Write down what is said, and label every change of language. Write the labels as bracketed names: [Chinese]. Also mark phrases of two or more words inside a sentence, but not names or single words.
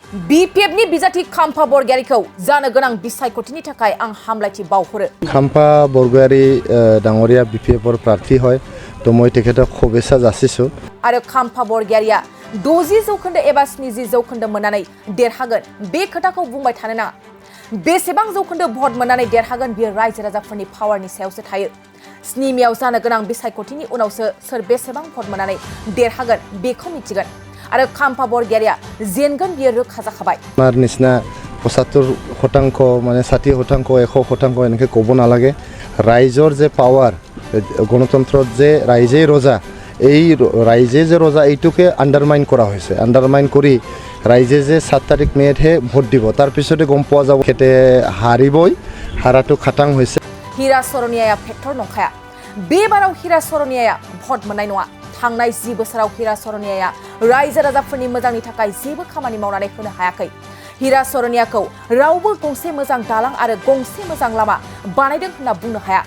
[Bodo] BPFनि बिजाथि खाम्फा बरगयारिखौ जानो गोनां बिसायख'थिनि थाखाय आं हामलायथि बावहरो। [Assamese] খাম্ফা বৰগয়াৰি ডাঙৰীয়া BPFৰ প্ৰাৰ্থী হয় তো মই তেখেতক শুভেচ্ছা যাচিছো। [Bodo] आरो खाम्फा बरगयारिया 60% एबा 70% मोननानै देरहागोन बे खोथाखौ बुंबाय थानो नाङा। बेसेबां जौखोन्दो भट मोननानै देरहागोन बियो रायजो राजाफोरनि पावारनि सायावसो थायो। 7 मेयाव जानो गोनां बिसायख'थिनि उनावसो सोर बेसेबां भट मोननानै देरहागोन बेखौ मिथिगोन। आरो खाम्फा बरगयारिया जेनगोन बियो रोखा जाखाबाय। [Assamese] আমাৰ নিচিনা 75% মানে 60% 100% এনেকৈ ক'ব নালাগে। ৰাইজৰ যে পাৱাৰ গণতন্ত্ৰত যে ৰাইজেই ৰজা এই ৰাইজে যে ৰজা এইটোকে আন্ডাৰমাইন কৰা হৈছে। আন্ডাৰমাইন কৰি ৰাইজে যে 7 তাৰিখ মে'তহে ভোট দিব তাৰ পিছতে গম পোৱা যাব খেতে হাৰিবই হাৰাটো খাটাং হৈছে। [Bodo] हिरा सरनियाया फेक्टर नंखाया। बेबाराव हिरा सरनियाया भट मोननाय नङा। थांनाय 10 बोसोराव हिरा सरनियाया रायजो राजाफोरनि मोजांनि थाखाय जेबो खामानि मावनानै होनो हायाखै। हिरा सरनियाखौ रावबो गंसे मोजां दालां आरो गंसे मोजां लामा बानायदों होनना बुंनो हाया।